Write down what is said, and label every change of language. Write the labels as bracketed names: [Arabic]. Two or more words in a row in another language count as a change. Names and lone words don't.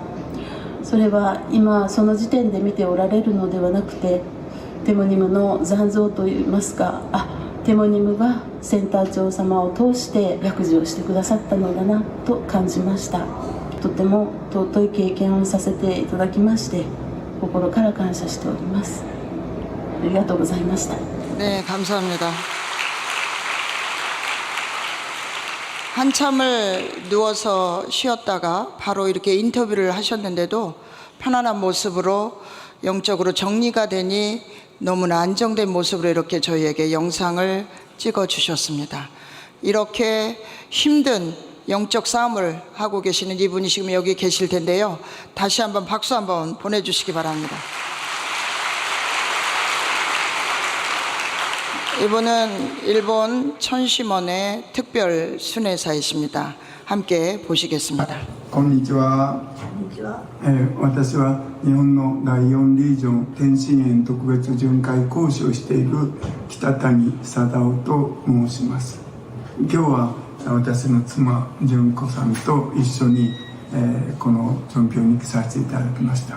[Japanese] それは今その時点で見ておられるのではなくて、テモニムの残像といいますか、テモニムがセンター長様を通して薬事をしてくださったのだなと感じました。とても尊い経験をさせていただきまして、心から感謝しております。ありがとうございました。 [Korean] 네, 감사합니다. 한참을 누워서 쉬었다가 바로 이렇게 인터뷰를 하셨는데도 편안한 모습으로 영적으로 정리가 되니 너무나 안정된 모습으로 이렇게 저희에게 영상을 찍어 주셨습니다. 이렇게 힘든 영적 싸움을 하고 계시는 이분이 지금 여기 계실 텐데요. 다시 한번 박수 한번 보내주시기 바랍니다. 이분은 일본 천시먼의 특별 순회사이십니다. 함께 보시겠습니다. [Japanese] こんにちは。私は日本の第4リージョン天津園特別巡回講師をしている北谷貞夫と申します。今日は私の妻純子さんと一緒に、このチョンピョンに来させていただきました。